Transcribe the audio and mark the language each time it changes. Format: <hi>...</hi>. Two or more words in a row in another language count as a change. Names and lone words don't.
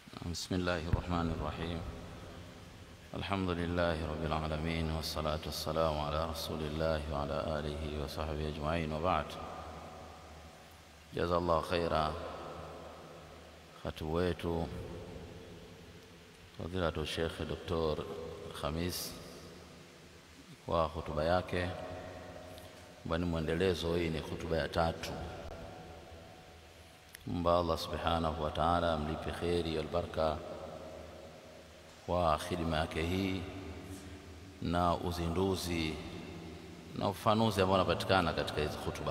<ar>بسم الله الرحمن الرحيم. الحمد لله رب العالمين، والصلاة والسلام على رسول الله وعلى آله وصحبه أجمعين، وبعد. جزا الله خيرا خطيب wetu fadhilatu Sheikh Dr.</ar> <sw>Khamis kwa hotuba yake. Bwana muendelezo, hii ni hotuba ya 3. Mba Allah</sw> <ar>سبحانه وتعالى</ar> <sw>amlipe kheri wal baraka kwa khidma yake hii na uzinduzi na ufanuzi ambao unapatikana katika hizo hotuba.</sw>